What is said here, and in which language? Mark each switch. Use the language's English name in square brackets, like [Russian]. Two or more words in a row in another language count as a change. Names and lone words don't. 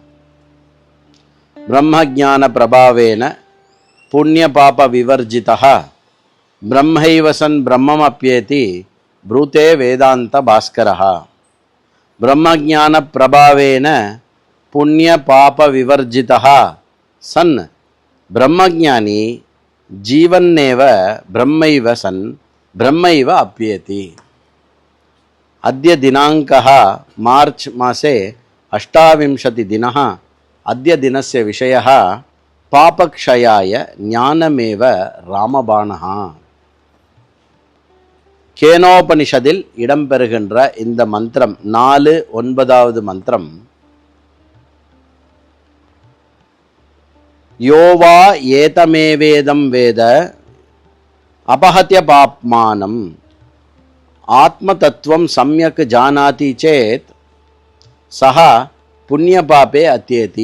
[Sanskrit] ब्रह्मज्ञान प्रभावेण पुण्य पाप विवर्जितः ब्रह्मैव सन् ब्रह्माप्येति ब्रूते वेदान्त भास्करः. ब्रह्मज्ञान प्रभावेण पुण्य पाप विवर्जितः सन् ब्रह्मज्ञानी जीवन्नेव ब्रह्मैव सन् ब्रह्मैव अप्येति. अद्य दिनाङ्कः मार्च मासे 28 दिनः. अद्य दिनस्य विषयः पापक्षयाय ज्ञानमेव रामबाणः. [Tamil] கேனோபனிஷதில் இடம்பெறுகின்ற இந்த மந்திரம் 4-9வது மந்திரம். [Sanskrit] योवा एतमेवेदं वेद अपहत्य पाप्मानं आत्म तत्त्वं सम्यक् जानाति चेत् सह पुण्य पापे अत्येति.